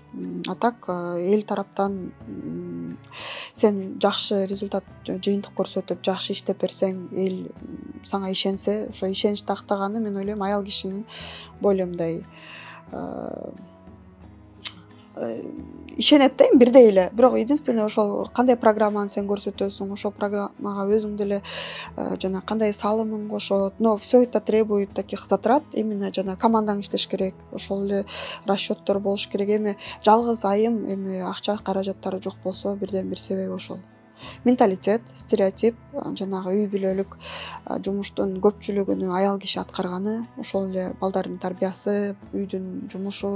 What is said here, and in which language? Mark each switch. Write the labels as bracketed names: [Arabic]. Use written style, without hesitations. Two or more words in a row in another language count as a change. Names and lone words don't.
[Kyrgyz] А так эл тараптан сен жакшы результат, жыйынтык көрсөтүп, жакшы иштеп берсең, эл сага ишенсе, ошо ишеничти актаганы мен ойлойм аял кишинин более мындай ишенет да, бирдей эле. Бирок единственное ошол кандай программаны сен көрсөтөсүң, ошол программага өзүң деле жана кандай салымың кошот, [Russian] но все это требует таких затрат, именно [Kyrgyz] жана командаң иштеш керек, ошол эле расчёттор болуш керек. Эми жалгыз айым эми акча каражаттары жок болсо, бирден бир себеби ошол. Менталитет, стереотип, жанагы үй бүлөлүк жумуштун көпчүлүгүнү аял киши аткарганы, ошол эле балдардын тарбиясы, үйдүн жумушу.